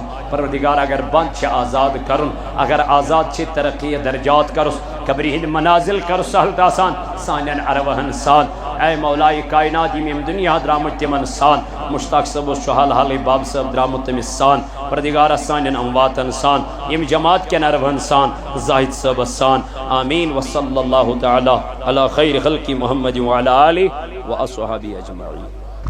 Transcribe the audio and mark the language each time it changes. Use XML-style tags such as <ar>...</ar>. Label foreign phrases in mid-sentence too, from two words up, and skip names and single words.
<ks>پروردگار اگر بنٛد چھِ آزاد کرُن اگر آزاد چھِ ترقی درجات کرُس قبرِ ہٕنٛدۍ منازل کرُس سہل تہٕ آسان سانٮ۪ن ارواحن سان اے مولائے کائنات یِم ییٚمہِ دُنیا درٛامٕتۍ تِمن سان مشتاق صٲب اوس چھُ حال حالٕے باب صٲب درٛامُت تٔمِس سان پروردگارس سانٮ۪ن امواتن سان ییٚمہِ جماعت کٮ۪ن ارواحن سان زاہد صٲبس سان آمیٖن</ks> <ar>وصلی اللہ تعالیٰ علی خیر خلقِ محمد وعلی آلہ واصحابہ اجمعین.</ar>